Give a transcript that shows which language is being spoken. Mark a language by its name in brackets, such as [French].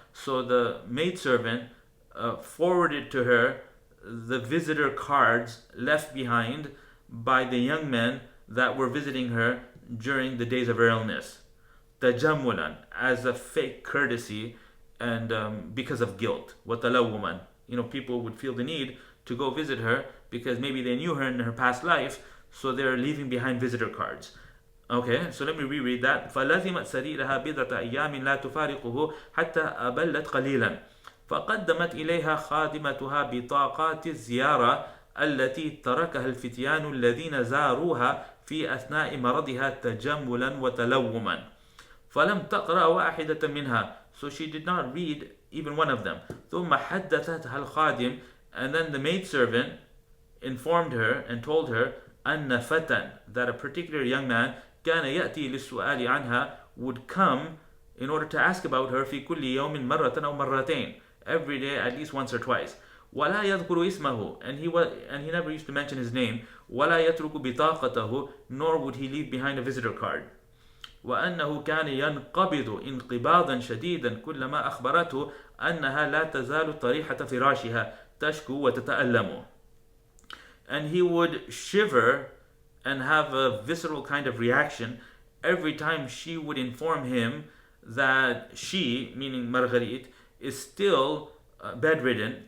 [English] So the maidservant forwarded to her the visitor cards left behind by the young men that were visiting her during the days of her illness. تَجَمُّلًا, as a fake courtesy and because of guilt. وَتَلَوُّمًا, people would feel the need to go visit her because maybe they knew her in her past life, so they're leaving behind visitor cards. Okay, so let me reread that. [Arabic] فَلَزِمَتْ سَرِيرَهَا بِضْعَةَ أَيَّامٍ لَا تُفَارِقُهُ حَتَّى أَبَلَّتْ قَلِيلًا فَقَدَّمَتْ إِلَيْهَا خَادِمَتُهَا بِطَاقَاتِ الزِّيَارَةِ التي تركها الفتيان الذين زاروها في أثناء مرضها تجملا وتلوما فلم تقرأ واحدة منها. [English] So she did not read even one of them. [Arabic] ثم حدثتها الخادم, [English] and then the maidservant informed her and told her [Arabic] أن فتى, [English] that a particular young man [Arabic] كان يأتي للسؤال عنها, [English] would come in order to ask about her [Arabic] في كل يوم مرة أو مرتين, [English] every day at least once or twice. [Arabic] ولا يذكر اسمه, [English] and he never used to mention his name. [Arabic] ولا يترك بطاقته, [English] nor would he leave behind a visitor card. [Arabic] وأنه كان ينقبض انقباضا شديدا كلما أخبرته أنها لا تزال طريحة فراشها تشكو وتتألم. [English] And he would shiver and have a visceral kind of reaction every time she would inform him that she, meaning Marguerite, is still bedridden.